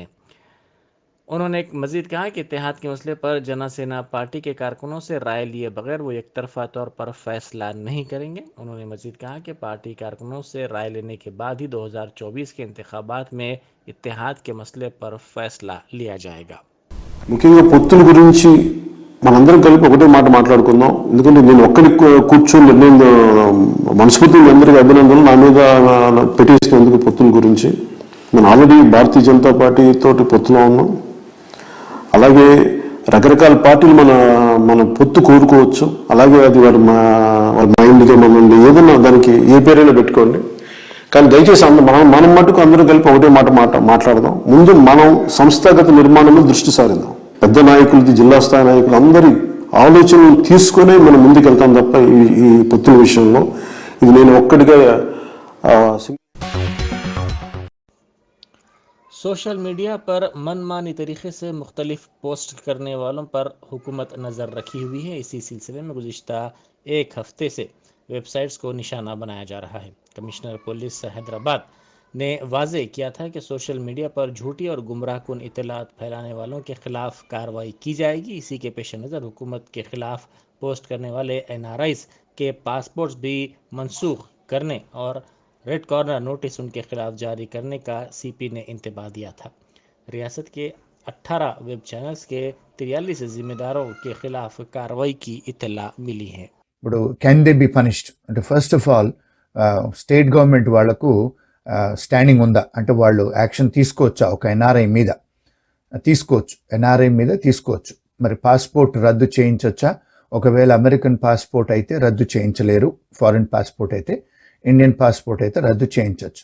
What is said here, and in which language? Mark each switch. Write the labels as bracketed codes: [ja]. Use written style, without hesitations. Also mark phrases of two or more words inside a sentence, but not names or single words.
[ur] انہوں نے مزید کہا کہ اتحاد کے مسئلے پر جناسینا پارٹی کے کارکنوں سے رائے لیے بغیر وہ یک طرفہ طور پر فیصلہ نہیں کریں گے۔ انہوں نے مزید کہا کہ پارٹی کارکنوں سے رائے لینے کے بعد ہی 2024 کے انتخابات میں اتحاد کے مسئلے پر فیصلہ لیا جائے گا۔ [te] ముఖ్యంగా పొత్తుల గురించి మనందరం కలిపి ఒకటే మాట మాట్లాడుకుందాం. ఎందుకంటే నేను ఒక్కడికి కూర్చొని నిర్ణయం మనస్ఫూర్తిగా మీ అందరికీ అభినందనలు నా మీద పెట్టేసినందుకు పొత్తుల గురించి. నేను ఆల్రెడీ భారతీయ జనతా పార్టీ తోటి పొత్తులో ఉన్నాం. అలాగే రకరకాల పార్టీలు మన పొత్తు కోరుకోవచ్చు. అలాగే అది వారి మైండ్గా మనండి ఏదన్నా దానికి ఏ పేరైనా పెట్టుకోండి. కానీ దయచేసి మనం మటుకు అందరూ కలిపి ఒకటే మాట మాట్లాడదాం. ముందు మనం సంస్థాగత నిర్మాణం మీద దృష్టి సారిద్దాం. పెద్ద నాయకులది, జిల్లా స్థాయి నాయకులు అందరి ఆలోచనలు తీసుకునే మనం ముందుకు వెళ్తాం తప్ప ఈ పొత్తుల విషయంలో ఇది నేను ఒక్కడిగా [en] social media [ur] پر من مانی طریقے سے مختلف پوسٹ کرنے والوں پر حکومت نظر رکھی ہوئی ہے۔ اسی سلسلے میں گزشتہ ایک ہفتے سے ویب سائٹس کو نشانہ بنایا جا رہا ہے۔ کمشنر پولیس حیدرآباد نے واضح کیا تھا کہ [en] social media [ur] پر جھوٹی اور گمراہ کن اطلاعات پھیلانے والوں کے خلاف کارروائی کی جائے گی۔ اسی کے پیش نظر حکومت کے خلاف پوسٹ کرنے والے NRIs کے پاسپورٹس بھی منسوخ کرنے اور [en] red corner notice [ur] ان کے خلاف جاری کرنے کا CP نے انتباہ دیا تھا۔ ریاست کے 18 ویب چینلز کے 43 ذمہ داروں کے خلاف کارروائی کی اطلاع ملی ہے. [te] ఇప్పుడు [en] can they be punished [te] అంటే [en] first of all state government [te] వాళ్లకు స్టాండింగ్ ఉందా అంటే వాళ్ళు యాక్షన్ తీసుకోవచ్చా ఒక ఎన్ఆర్ఐ మీద తీసుకోవచ్చు, ఎన్ఆర్ఐ మీద తీసుకోవచ్చు. మరి పాస్పోర్ట్ రద్దు చేయించవచ్చా? ఒకవేళ [en] American passport [te] అయితే రద్దు చేయించలేరు, [en] foreign passport [te] అయితే, [en] Indian passport [te] అయితే రద్దు చేయించవచ్చు.